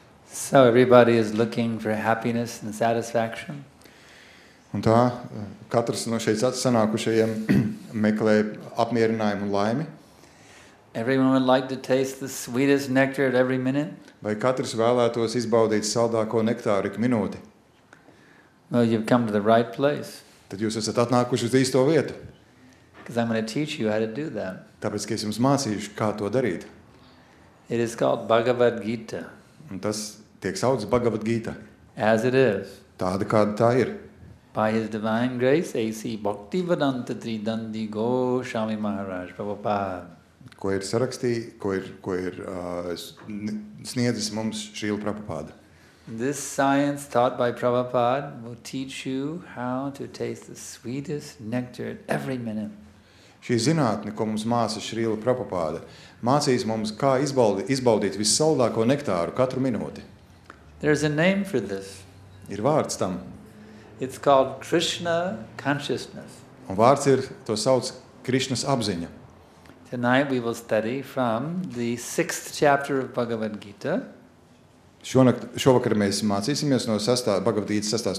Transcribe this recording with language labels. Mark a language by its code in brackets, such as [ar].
[en] So everybody is looking for happiness and satisfaction. [lv] Un tā katrs no šeit sanākušajiem meklē apmierinājumu un laimi. [en] Everyone would like to taste the sweetest nectar at every minute. [lv] Vai katrs vēlētos izbaudīt saldāko nektāru ik minūti? [en] Well, you've come to the right place, [lv] Tad jūs esat atnākuši uz īsto vietu. [en] because I'm going to teach you how to do that. [lv] Tāpēc, ka es jums mācīšu, kā to darīt. [en] It is called Bhagavad Gita, [lv] Un tas tiek saukts Bhagavad Gita. [en] as it is. [lv] Tāda, kāda tā ir. [en] By His divine grace, A.C. Bhaktivedanta Tridandi Goswami Maharaj Prabhupada. [lv] Ko ir sarakstījis, ko ir sniedzis mums Šrīla Prabhupada. [en] This science taught by Prabhupada will teach you how to taste the sweetest nectar at every minute. [lv] Šī zinātne, ko mums māca Šrīla Prabhupada, mācīs mums, kā izbaudīt vissaldāko nektāru katru minūti. [en] There's a name for this. [lv] Ir vārds tam. [en] It's called Krishna consciousness. [lv] Un vārds ir, to sauc Krišnas apziņa. [en] Tonight we will study from the 6th chapter of Bhagavad Gita, [lv] Šovakar mēs mācīsimies no Bhagavad Gītas 6.